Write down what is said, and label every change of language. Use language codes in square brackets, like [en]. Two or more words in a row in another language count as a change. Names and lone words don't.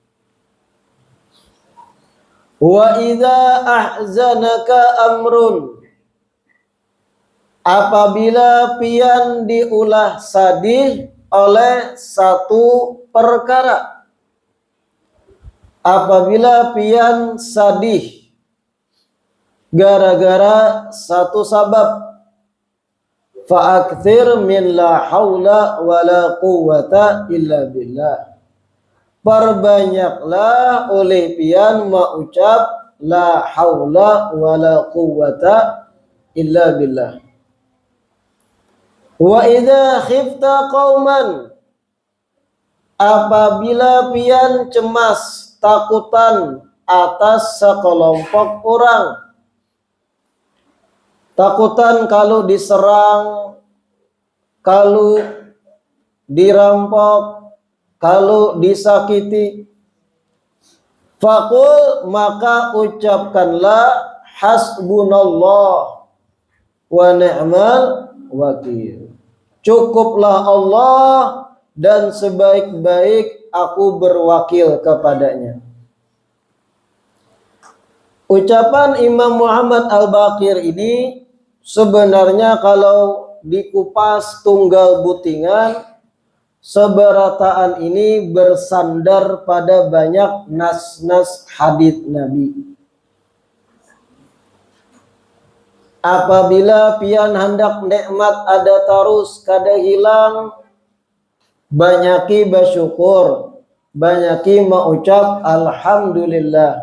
[ar] Wa idza ahzanaka amrun, [bjn] apabila pian diulah sadih oleh satu perkara. apabila pian sadih gara-gara satu sabab, [ar] fa'akthir min la haula wa la quwwata illa billah. [bjn] Perbanyaklah oleh pian mengucap [ar] la haula wa la quwwata illa billah. Wa idza khifta qauman, [bjn] apabila pian cemas takutan atas sekelompok orang, takutan kalau diserang, kalau dirampok, kalau disakiti, faqul, maka ucapkanlah [ar] hasbunallah wa ni'mal wakil. [id] Cukuplah Allah dan sebaik-baik aku berwakil kepadanya. Ucapan Imam Muhammad Al-Baqir ini sebenarnya kalau dikupas tunggal butingan, seberataan ini bersandar pada banyak nas-nas hadits Nabi. [bjn] Apabila pian hendak nikmat ada tarus kada hilang, banyaki bersyukur, banyaki mengucap alhamdulillah.